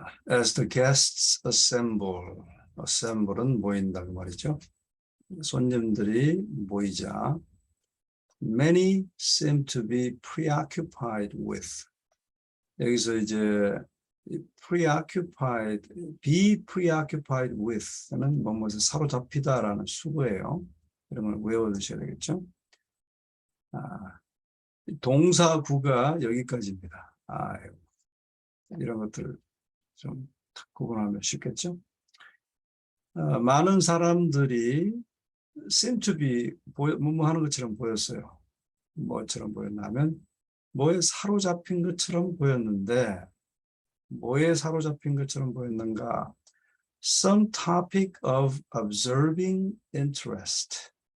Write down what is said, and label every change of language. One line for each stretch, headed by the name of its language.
English: As the guests assemble, assemble은
Korean: 모인다 그 말이죠. 손님들이 모이자.
English: Many seem to be preoccupied with.
Korean: 여기서 이제 preoccupied,
English: be preoccupied with
Korean: 는 뭐뭐에서 사로잡히다라는 수거예요. 이런 걸 외워두셔야 되겠죠. 동사구가 여기까지입니다. 이런 것들 좀 구분하면 쉽겠죠. 많은 사람들이
English: seem to be
Korean: 뭐뭐 하는 것처럼 보였어요. 뭐처럼 보였냐면 뭐에 사로잡힌 것처럼 보였는데 뭐에 사로잡힌 것처럼 보였는가?
English: Some topic of absorbing interest.